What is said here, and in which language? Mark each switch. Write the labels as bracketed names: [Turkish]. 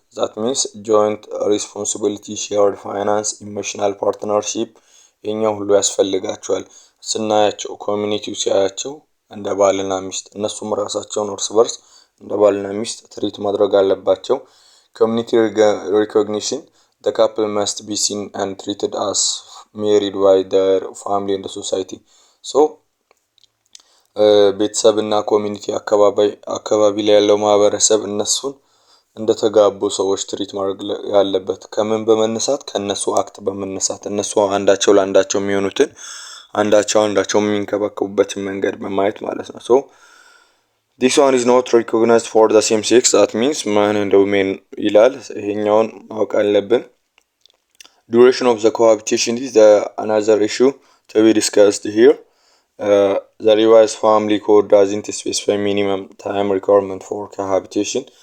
[English] that means joint responsibility, shared finance, emotional partnership [Amharic] የኛው ሁሉ ያስፈልጋቸዋል። ስናያቸው ኮሚኒቲው ሲያያቸው እንደ ባልና ሚስት እነሱም ራሳቸውን እርስ በርስ እንደ ባልና ሚስት ትሪት ማድረግ አለባቸው። [English] community recognition, the couple must be seen and treated as married by their family and the society. [Amharic] so ቤተሰብና ኮሚኒቲ አካባቢ ላይ ያለው ማህበረሰብ እነሱን እንደተጋቡ ሰዎች ትሪት ማድረግ ያለበት ከምን በመነሳት ከነሱ አክት በመነሳት እነሱ አንዳቸው ለአንዳቸው የሚሆኑትን አንዳቸው የሚንከባከቡበትን መንገድ በማየት ማለት ነው። so [English] this one is not recognized for the same sex, that means man and woman [Amharic] ይላል። ይሄኛውን ማወቅ አለብን። [English] duration of the cohabitation is another issue to be discussed here. The revised family code doesn't specify minimum time requirement for cohabitation.